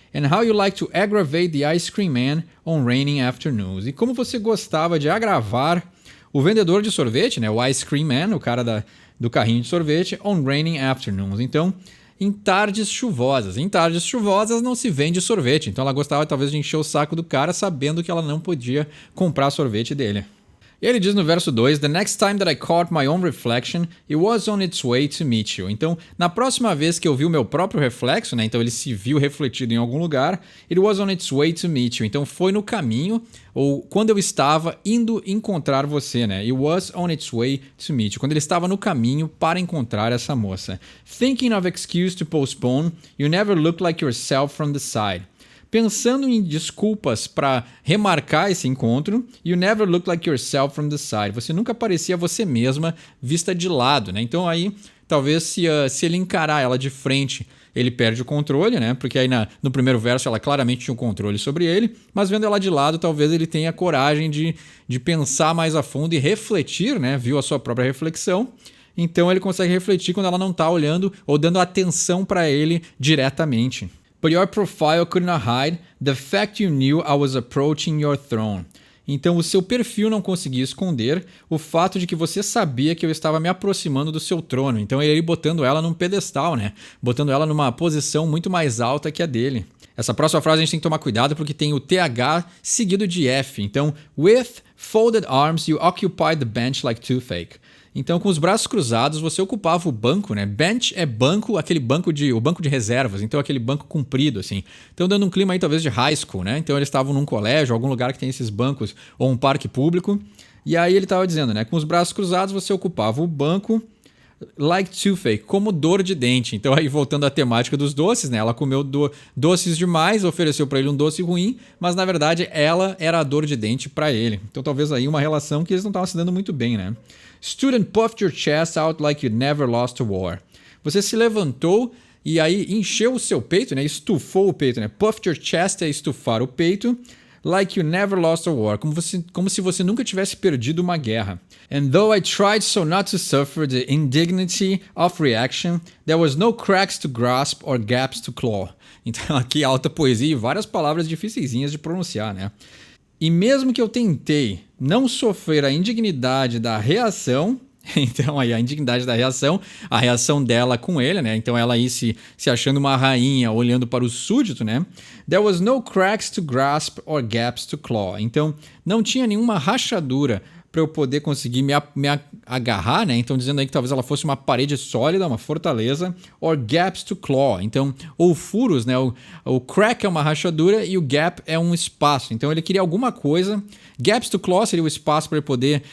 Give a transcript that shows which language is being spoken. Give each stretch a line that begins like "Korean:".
English: And how you like to aggravate the ice cream man on raining afternoons.
Portuguese: E como você gostava de agravar o vendedor de sorvete, né? O
English: ice cream man,
Portuguese: o cara do carrinho de sorvete,
English: on raining afternoons.
Portuguese: Então, em tardes chuvosas. Em tardes chuvosas não se vende sorvete. Então ela gostava talvez de encher o saco do cara sabendo que ela não podia comprar sorvete dele. E ele diz no verso 2,
English: The next time that I caught my own reflection, it was on its way to meet you.
Portuguese: Então, na próxima vez que eu vi o meu próprio reflexo, né? Então ele se viu refletido em algum lugar,
English: it was on its way to meet you.
Portuguese: Então foi no caminho, ou quando eu estava indo encontrar você, né?
English: It was on its way to meet you.
Portuguese: Quando ele estava no caminho para encontrar essa moça.
English: Thinking of excuse to postpone, you never look like yourself from the side.
Portuguese: Pensando em desculpas para remarcar esse encontro,
English: you never look like yourself from the side.
Portuguese: Você nunca parecia você mesma vista de lado, né? Então aí, talvez se ele encarar ela de frente, ele perde o controle, né? Porque aí no primeiro verso ela claramente tinha o controle sobre ele, mas vendo ela de lado, talvez ele tenha coragem de pensar mais a fundo e refletir, né? Viu a sua própria reflexão. Então ele consegue refletir quando ela não está olhando ou dando atenção para ele diretamente.
English: But your profile could not hide the fact you knew I was approaching your throne.
Portuguese: Então o seu perfil não conseguia esconder o fato de que você sabia que eu estava me aproximando do seu trono. Então ele botando ela num pedestal, né? Botando ela numa posição muito mais alta que a dele. Essa próxima frase a gente tem que tomar cuidado porque tem o TH seguido de F.
English: Então, with folded arms you occupied the bench like toothache.
Portuguese: Então, com os braços cruzados, você ocupava o banco, né? Bench é banco, o banco de reservas, então aquele banco comprido, assim. Então, dando um clima aí talvez de high school, né? Então, eles estavam num colégio, algum lugar que tem esses bancos, ou um parque público. E aí ele estava dizendo, né? Com os braços cruzados, você ocupava o banco
English: like toothache,
Portuguese: como dor de dente. Então, aí voltando à temática dos doces, né? Ela comeu doces demais, ofereceu para ele um doce ruim, mas na verdade ela era a dor de dente para ele. Então, talvez aí uma relação que eles não estavam se dando muito bem, né?
English: Stood and puffed your chest out like you never lost a war.
Portuguese: Você se levantou e aí encheu o seu peito, né? Estufou o peito, né?
English: Puffed your chest
Portuguese: é estufar o peito.
English: Like you never lost a war.
Portuguese: Como se você nunca tivesse perdido uma guerra.
English: And though I tried so not to suffer the indignity of reaction, there was no cracks to grasp or gaps to claw.
Portuguese: Então aqui alta poesia e várias palavras dificilzinhas de pronunciar, né? E mesmo que eu tentei não sofrer a indignidade da reação, então aí a indignidade da reação, a reação dela com ele, né? Então ela aí se achando uma rainha, olhando para o súdito, né?
English: There was no cracks to grasp or gaps to claw.
Portuguese: Então não tinha nenhuma rachadura para eu poder conseguir me agarrar, né? Então dizendo aí que talvez ela fosse uma parede sólida, uma fortaleza,
English: or gaps to claw.
Portuguese: Então, ou furos, né? O crack é uma rachadura e o gap é um espaço. Então ele queria alguma coisa.
English: Gaps to claw
Portuguese: seria o espaço para ele poder...